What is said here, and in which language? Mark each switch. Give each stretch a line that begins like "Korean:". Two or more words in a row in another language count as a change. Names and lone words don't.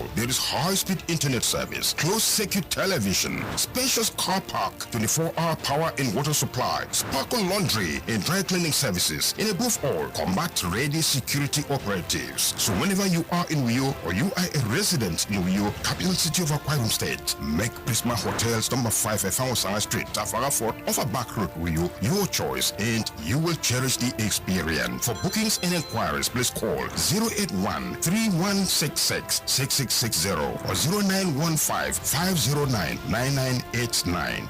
English: There is high-speed internet service, closed-circuit television, spacious car park, 24-hour power and water supply, sparkle laundry and dry cleaning services, and above all, combat-ready security operatives. So whenever you are in Uyo or you are a resident in Uyo, capital city of Akwa Ibom State, make Prisma Hotels number 5 Efangosanga Street, Tafara Fort, off a back road Uyo your choice, and you will cherish the experience. For bookings and inquiries, please call 081-3166-6660 or 0915-509-9989.